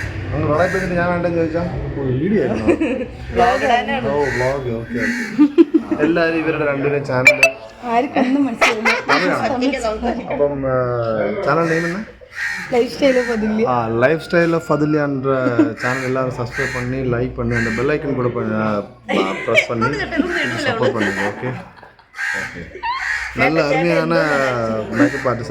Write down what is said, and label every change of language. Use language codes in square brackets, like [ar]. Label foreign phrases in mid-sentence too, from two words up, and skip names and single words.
[ml] അങ്ങ് റോഡായി പോയിട്ട് ഞാൻ വേണ്ടെന്ന് ചോദിച്ചാൽ വീഡിയോ ആയിരുന്നു. ഓ വ്ളോഗ്, ഓക്കെ ഓക്കെ. എല്ലാവരും ഇവരുടെ രണ്ടുപേരും ചാനൽ അപ്പം [ta] சேனல் நேம் என்ன? லைஃப் ஸ்டைல் ஆஃப் ஃபதுல்யான்ற சேனல் எல்லாரும் சப்ஸ்கிரைப் பண்ணி லைக் பண்ணி அந்த [en] bell icon [ta] கூட ப்ரெஸ் பண்ணி சப்போர்ட் பண்ணுங்க. ஓகே ஓகே. நல்ல அருமையான [en] makeup artist.